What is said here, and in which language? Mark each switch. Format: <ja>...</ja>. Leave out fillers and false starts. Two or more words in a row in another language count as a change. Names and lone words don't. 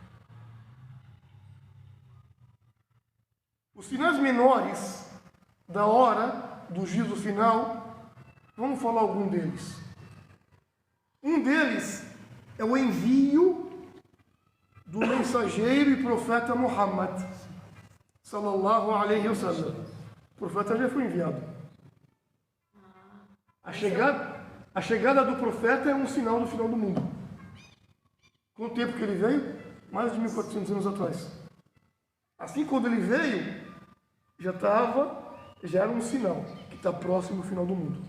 <pt>Os sinais menores da hora do juízo final, vamos falar algum deles. Um deles é o envio do mensageiro e profeta Muhammad,</pt> <ar>صلى الله عليه وسلم.</ar> <pt>O profeta já foi enviado. A chegada do profeta é um sinal do final do mundo. Quanto tempo que ele veio? Mais de 1400 anos atrás. Assim, quando ele veio, já era um sinal que está próximo do final do mundo.</pt>